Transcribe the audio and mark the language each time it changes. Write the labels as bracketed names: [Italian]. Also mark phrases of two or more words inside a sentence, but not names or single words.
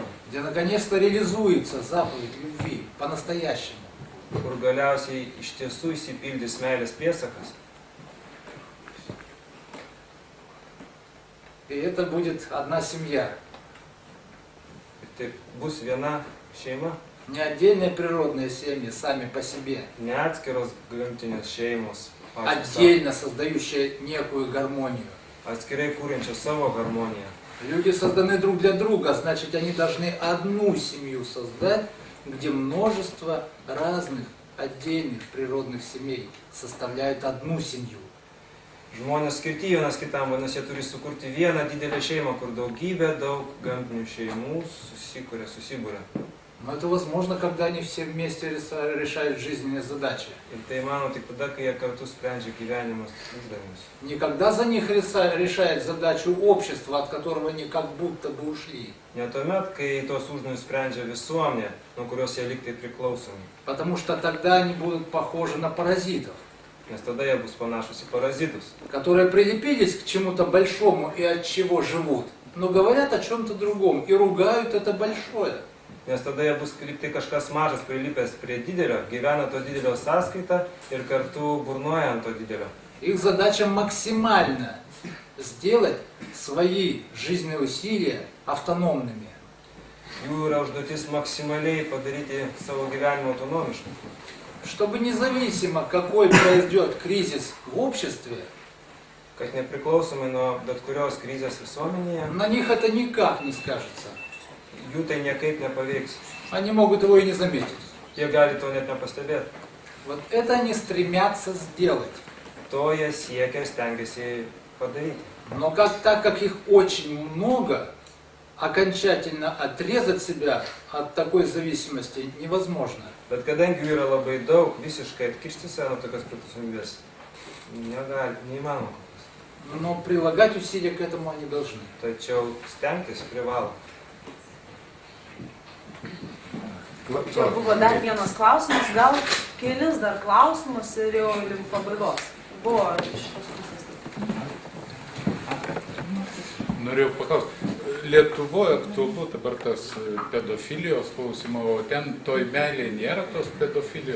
[Russian] где наконец-то реализуется заповедь любви по-настоящему. [Lithuanian] kur galiausiai iš tiesų įsipildys meilės priesakas. [Russian] И это будет одна семья. [Lithuanian] Ir tai bus viena šeima, [Russian] Не отдельные природные семьи сами по себе, [Lithuanian] ne atskiros gamtinės šeimos, [Russian] отдельно создающие некую гармонию. [Lithuanian] atskirai kūrinčios savo harmoniją. [Russian] Люди созданы друг для друга, значит, они должны одну семью создать, где множество разных отдельных природных семей составляют одну семью. [Lithuanian] Žmonės skirti vienas kitam, vadinasi, jie turi sukurti vieną didelę šeimą, kur daugybė daug gamtinių šeimų susibūrė. [Russian] Но это возможно, когда они все вместе решают жизненные задачи. [Lithuanian] Ir tai mano tik tada, kai jie kartu sprendžia gyvenimus uždavinius. [Russian] Не когда за них решает задачу общества, от которого они как будто бы ушли. [Lithuanian] Ne tuomet, kai tos uždavinius sprendžia visuomenė, nuo kurios jie liktai priklausomi. [Russian] Потому что тогда они будут похожи на паразитов, [Lithuanian] Nes tada jie bus panašus į parazitus, [Russian] которые прилепились к чему-то большому и от чего живут, но говорят о чем-то другом и ругают это большое. [Lithuanian] nes tada jie bus kaip tai kažkas mažas prilipęs prie didelio, gyvena to didelio sąskaitą ir kartu burnoja ant to didelio. [Russian] Их задача максимально сделать свои жизненные усилия автономными. [Lithuanian] Jų yra užduotis maksimaliai padaryti savo gyvenimą autonomišką. [Russian] Чтобы независимо, какой произойдет кризис в обществе, [Lithuanian] Kad nepriklausomai nuo bet kurios krizės visuomenėje, [Russian] на них это никак не скажется. [Lithuanian] jų tai niekaip nepaveiks. [Russian] Они могут его и не заметить. [Lithuanian] Jie gali to net nepastebėti. [Russian] Вот это они стремятся сделать. [Lithuanian] To jie siekia ir stengiasi padaryti. [Russian] Но так как их очень много, окончательно отрезать себя от такой зависимости невозможно. [Lithuanian] Bet kadangi jų yra labai daug, visiškai atkišti save nuo tokios priklausomybės neįmanoma. [Russian] Но прилагать усилия к этому они должны. [Lithuanian] Tačiau stengtis privalo. Čia buvo dar vienas klausimas, gal kelis dar klausimus ir jau link pabaigos. Buvo šitas pusės. Norėjau paklausti, Lietuvoje aktualu dabar tas pedofilijos klausimą, o ten toj meilėje nėra tos pedofilijos.